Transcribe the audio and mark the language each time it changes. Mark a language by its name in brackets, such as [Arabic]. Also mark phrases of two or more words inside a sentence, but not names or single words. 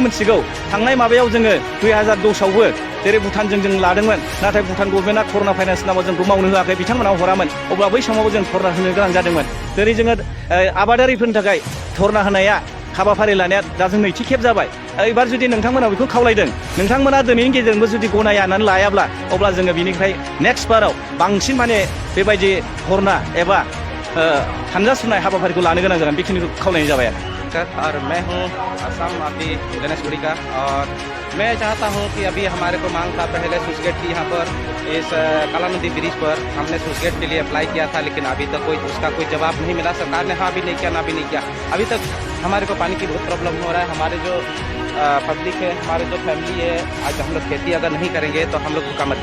[Bodo] मिथिगौ थांनाय माबायाव जोङो 2010आवबो जेरै भुटानजों जों लादोंमोन नाथाय भुटान गभर्नमेन्टआ [English] corona virus [Bodo] नामाव जोंखौ मावनो होआखै बिथांमोनाव हरामोन अब्ला बै समावबो जों धरना होनो गोनां जादोंमोन जेरै जोङो आबादारिफोरनि थाखाय धरना होनाया हाबाफारि लानाया दा जों नैथि खेब जाबाय एबार जुदि नोंथांमोना बेखौ खावलायदों नोंथांमोना दिनैनि गेजेरजोंबो जुदि गनायनानै लायाब्ला अब्ला जोङो बिनिफ्राय नेक्स्ट बाराव बांसिन माने बेबायदि धरना एबा हानजा सुनाय हाबाफारिखौ लानो गोनां जागोन बेखिनिखौ खावलायनाय जाबाय [Hindi] और मैं हूँ असम अभी गणेशपुरी का और मैं चाहता हूँ कि अभी हमारे को मांग था पहले [English] switch gate [Hindi] की यहाँ पर इस काला नदी ब्रिज पर हमने [English] switch gate [Hindi] के लिए अप्लाई किया था लेकिन अभी तक उसका कोई जवाब नहीं मिला सरकार ने हाँ भी नहीं किया ना भी नहीं किया अभी तक हमारे को पानी की बहुत प्रॉब्लम हो रहा है हमारे जो पब्लिक है हमारे जो फैमिली है आज हम लोग खेती अगर नहीं करेंगे तो हम लोग भूखा मर